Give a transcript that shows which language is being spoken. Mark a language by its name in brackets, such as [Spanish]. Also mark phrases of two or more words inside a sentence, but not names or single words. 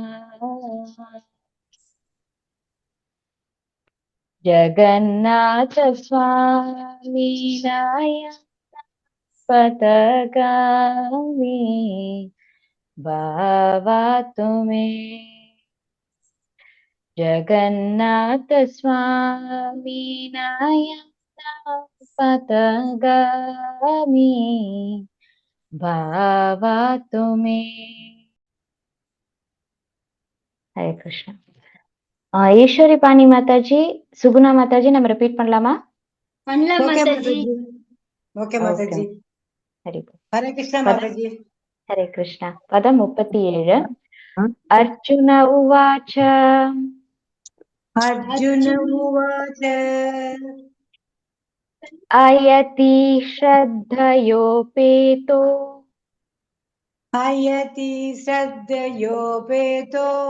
[Sanskrit] जगन्नाथ स्वामी पथगामी भावातु मे. जगन्नाथ स्वामी पथगामी भावातु मे. हरे कृष्ण. [Tamil] ஈஸ்வரி பாணி மாதாஜி, சுகுணா மாதாஜி நம்ம ரிப்பீட் பண்ணலாமா? ஓகே மாதாஜி. ஹரே கிருஷ்ணா மாதாஜி. [Sanskrit] हरे कृष्ण. पदं 37. अर्जुन उवाच अर्जुन उवाच अयति श्रद्धयोपेतो अयति श्रद्धयोपेतो